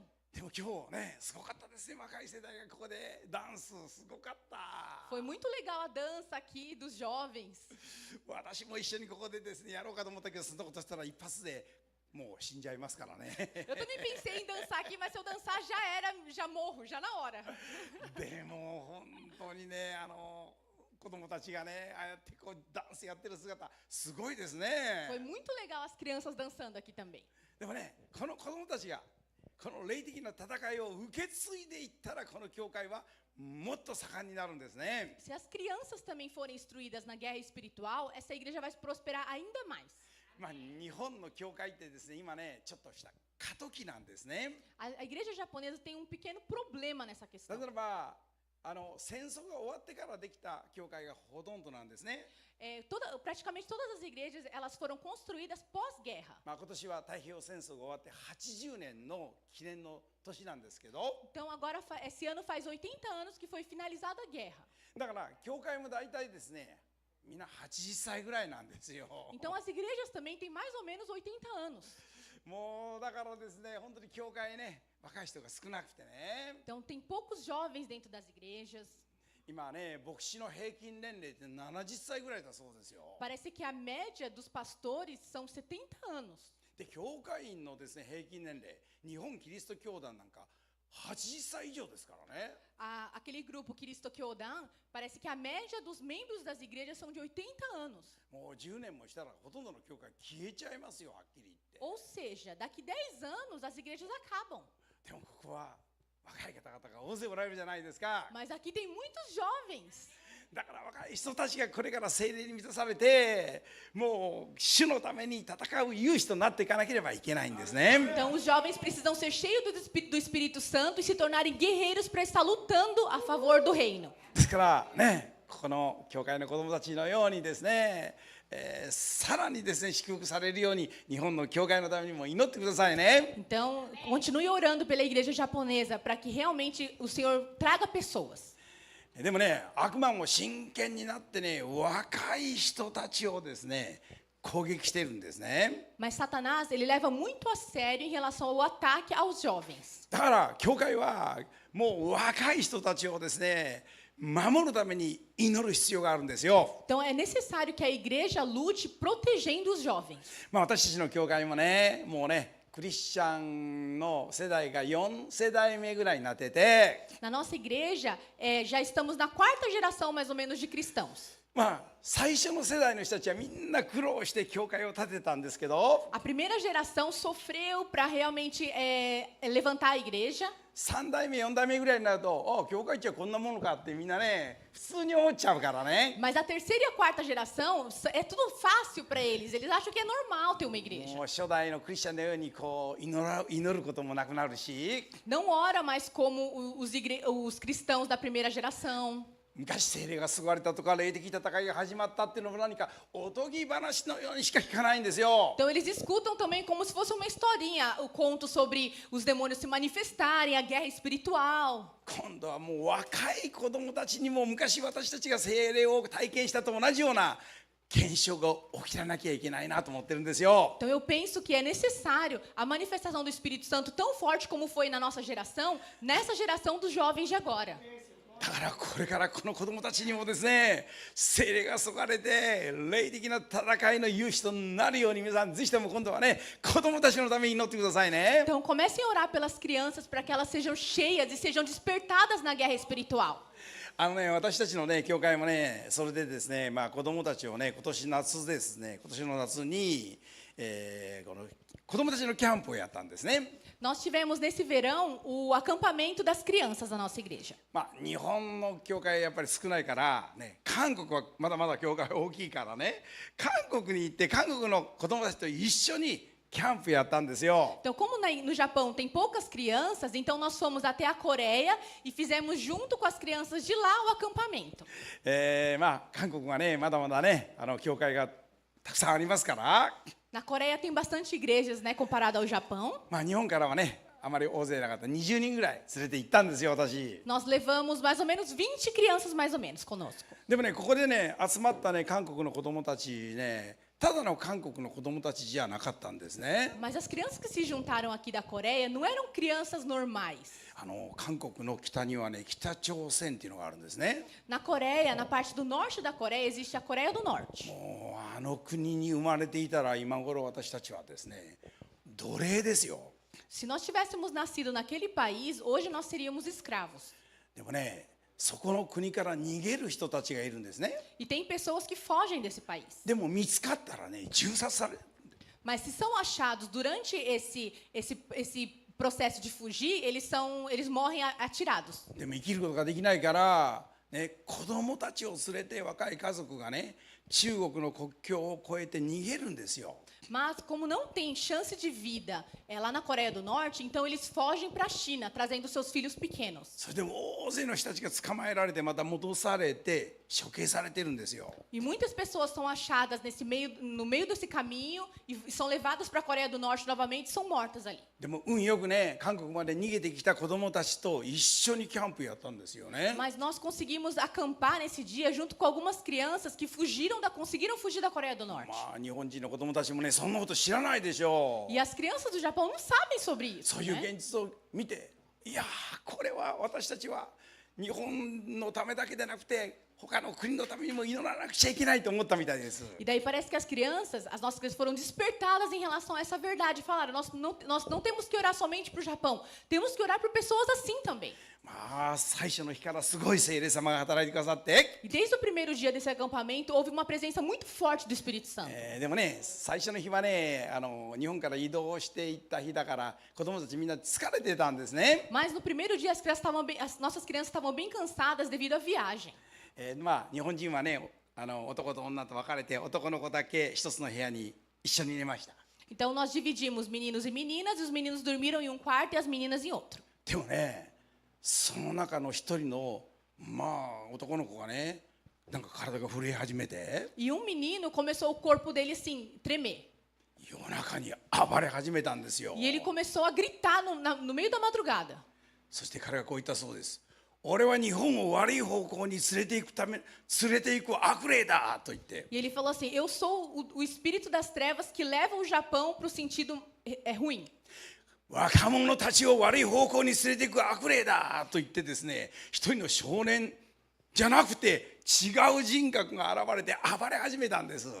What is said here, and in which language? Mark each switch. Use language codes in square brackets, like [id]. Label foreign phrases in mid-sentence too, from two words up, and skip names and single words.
[ja] でも今日ね、すごかったですね、若い世代がここでダンスすごかった。 [pt] Foi muito legal a dança aqui dos jovens. [ja] 私も一緒にここでですね、やろうかと思ったけど、そんなことしたら一発でもう死んじゃいますからね。 [pt] Eu também pensei em dançar aqui, mas se eu dançar já morro, já na hora. [ja] でも本当にね、子供たちがね、ああやってこうダンスやってる姿すごいですね。 [pt] Foi muito legal as crianças dançando aqui também. [ja] でもね、この子供たちがこの霊的な戦いを受け継いでいったら、この教会はもっと盛んになるんですね。 [pt] Se as crianças também forem instruídas na guerra espiritual, essa igreja vai prosperar ainda mais. [ja] まあ日本の教会ってですね、今ね、ちょっとした過渡期なんですね。 [pt] A igreja japonesa tem um pequeno problema nessa [ja] な [pt] questão. [ja] ぜならば戦争が終わってからできた教会がほとんどなんですね。 [pt] Praticamente todas as igrejas elas foram construídas pós-guerra. [ja] まあ今年は太平洋戦争が終わって80年の記念の年なんですけど、 [pt] Então agora esse ano faz 80 anos que foi finalizada a guerra. [ja] だから教会も大体ですね、みんな80歳ぐらいなんですよ。 [pt] Então as igrejas também têm mais ou menos 80 anos. [ja] もうだからですね、本当に教会ね、若い人が少なくてね。 [pt] Então tem poucos jovens dentro das igrejas. [ja] 今ね、牧師の平均年齢って70歳ぐらいだそうですよ。 [pt] Parece que a média dos pastores são 70 anos. [ja] で、教会員のですね、平均年齢、日本キリスト教団なんか80歳以上ですからね。 [pt] Aquele grupo Cristo Kyodan, parece que a média dos membros das igrejas são de 80 anos. [ja] もう10年もしたらほとんどの教会消えちゃいますよ、はっきり言って。 [pt] Ou seja, daqui 10 anos as igrejas acabam. [ja] でもここは若い方々が大勢おられるじゃないですか。 [pt] Mas aqui tem muitos jovens. [ja] だから若い人たちがこれから聖霊に満たされて、もう主のために戦う勇士となっていかなければいけないんですね。 [pt] Então os jovens precisam ser cheios do Espírito Santo e se tornarem guerreiros para estar lutando a favor do reino. [ja] ですからね、ここの教会の子どもたちのようにですね、さらにですね祝福されるように日本の教会のためにも祈ってくださいね。 [pt] Então continue orando pela igreja japonesa para que realmente o Senhor traga pessoas. [ja] でもね、悪魔も真剣になってね、若い人たちをですね攻撃してるんですね。 [pt] Mas Satanás, ele leva muito a sério em relação ao ataque aos jovens. [ja] だから教会はもう若い人たちをですね守るために祈る必要があるんですよ。 [pt] Então é necessário que a igreja lute protegendo os jovens. [ja] まあ私たちの教会もね、もうねクリスチャンの世代が4世代目ぐらいになってて、 [pt] Na nossa igreja, já estamos na 4ª geração mais ou menos de cristãos. [ja] まあ最初の世代の人たちはみんな苦労して教会を建てたんですけど、 [pt] A primeira geração sofreu para realmente levantar a igreja. [ja] 3 代目4代目ぐらいになると、教会ってこんなものかってみんなね普通に思っちゃうからね。 [pt] Mas a 3ª e a 4ª geração é tudo fácil para eles. Eles acham que é normal ter uma igreja. [ja] もう初代のクリスチャンのようにこう祈ることもなくなるし、 [pt] Não ora mais como os cristãos da primeira geração. [ja] 昔聖霊が救われたとか霊的戦いが始まったっていうのも何かおとぎ話のようにしか聞かないんですよ。 [pt] Então eles escutam também como se fosse uma historinha, o conto sobre os demônios se manifestarem, a guerra espiritual. [ja] 今度はもう若い子供たちにも昔私たちが聖霊を体験したと同じような現象が起きらなきゃいけないなと思ってるんですよ。 [pt] Então eu penso que é necessário a manifestação do Espírito Santo tão forte como foi na nossa geração, nessa geração dos jovens de agora. [ja] だからこれからこの子供たちにもですね、聖霊が注がれて霊的な戦いの勇士となるように、皆さんぜひとも今度はね、子供たちのために祈ってくださいね。 [pt] Então comecem a orar pelas crianças para que elas sejam cheias e sejam despertadas na guerra espiritual. [ja] 私たちのね教会もね、それでですね、子供たちをね、今年夏ですね、今年の夏に、この子供たちのキャンプをやったんですね。 [pt] Nós tivemos nesse verão o acampamento das crianças da nossa igreja. [ja] 日本の教会やっぱり少ないからね、韓国はまだまだ教会大きいからね、韓国に行って韓国の子供たちと一緒にキャンプやったんですよ。 [pt] Então, como no Japão tem poucas crianças, então nós fomos até a Coreia e fizemos junto com as crianças de lá o acampamento. [ja] 韓国はね、まだまだね、教会がたくさんありますから、 [pt] Na Coreia tem bastante igrejas, né, comparado ao Japão. [ja] 日本からはね、あまり大勢なかった20人ぐらい連れて行ったんですよ、私。 [pt] Nós levamos mais ou menos 20 crianças mais ou menos conosco. [ja] でもね、ここでね、集まったね、韓国の子供たちね、ただの韓国の子供たちじゃなかったんですね。 [pt] Mas as crianças que se juntaram aqui da Coreia não eram crianças normais. [ja] 韓国の北にはね、北朝鮮っていうのがあるんですね。 [pt] Na Coreia, na parte do norte da Coreia, existe a Coreia do Norte. [ja] もう国に生まれていたら今頃私たちはですね、奴隷ですよ。 [pt] Se nós tivéssemos nascido naquele país, hoje nós seríamos escravos. [ja] でもね、そこの国から逃げる人たちがいるんですね。 [pt] E tem pessoas que fogem desse país. [ja] でも見つかったらね、銃殺される。 [pt] Mas se são achados durante esse processo de fugir, eles morrem atirados. [ja] でも生きることができないからね、子供たちを連れて若い家族がね、中国の国境を越えて逃げるんですよ。 [pt] Mas como não tem chance de vida lá na Coreia do Norte, então eles fogem para a China, trazendo seus filhos pequenos. [ja] それでも大勢の人たちが捕まえられてまた戻されて処刑されてるんですよ。 [pt] E muitas pessoas são achadas no meio desse caminho e são levadas para a Coreia do Norte novamente e são mortas ali. [ja] でも運よくね、韓国まで逃げてきた子供たちと一緒にキャンプやったんですよね。 [pt] Mas nós conseguimos acampar nesse dia junto com algumas crianças que conseguiram fugir da Coreia do Norte. [ja] 日本人の子供たちもね、そんなこと知らないでしょう。 [pt] E as crianças do Japão não sabem sobre isso. [ja] そういう [pt] Né? [ja] 現実を見て、いやー、これは私たちは日本のためだけでなくて他の国のためにも祈らなくちゃいけないと思ったみたいです。 [pt] E daí parece que as nossas crianças foram despertadas em relação a essa verdade. Falaram, nós não temos que orar somente para o Japão, temos que orar por pessoas assim também. [ja] 最初の日からすごい聖霊様が働いてくださって、 [pt] E desde o primeiro dia desse acampamento, houve uma presença muito forte do Espírito Santo. [ja] でもね、最初の日はね、日本から移動していった日だから子供たちみんな疲れてたんですね。 [pt] Mas no primeiro dia as nossas crianças estavam bem cansadas devido à viagem. [ja] 日本人はね、男と女と分かれて男の子だけ一つの部屋に一緒に寝ました。 [pt] Então nós dividimos meninos e meninas, e os meninos dormiram em um quarto e as meninas em outro. [ja] でもね、その中の一人の男の子がね、なんか体が震え始めて、 [pt] E um menino começou o corpo dele assim, tremer. [ja] 夜中に暴れ始めたんですよ。 [pt] E ele começou a gritar no meio da madrugada. [ja] そして彼がこう言ったそうです。俺は日本を悪い方向に連れていく悪霊だと言って。 [pt] E ele falou assim, eu sou o espírito das trevas que leva o Japão para o sentido ruim. [ja] 若者たちを悪い方向に連れていく悪霊だと言ってですね、一人の少年じゃなくて違う人格が現れて暴れ始めたんです。